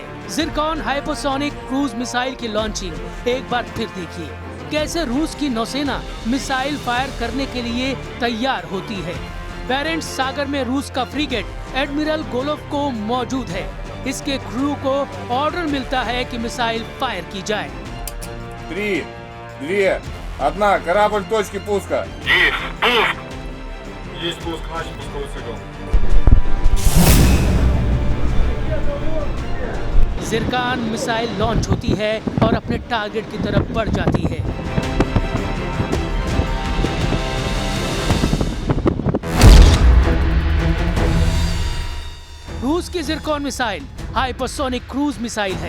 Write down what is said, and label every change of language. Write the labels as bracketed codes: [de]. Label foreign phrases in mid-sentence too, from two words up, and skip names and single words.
[hi] जिरकॉन हाइपरसोनिक क्रूज मिसाइल की लॉन्चिंग एक बार फिर देखिए, कैसे रूस की नौसेना मिसाइल फायर करने के लिए तैयार होती है। बैरेंट्स सागर में रूस का फ्रीगेट एडमिरल गोलोव मौजूद है। इसके क्रू को ऑर्डर मिलता है कि मिसाइल फायर की जाए। 3, 2, 1, [ru] корабль в точке пуска. Есть пуск, начал пусковой цикл. [hi] जिरकॉन मिसाइल लॉन्च होती है और अपने टारगेट की तरफ बढ़ जाती है। रूस की जिरकॉन मिसाइल हाइपरसोनिक क्रूज मिसाइल है।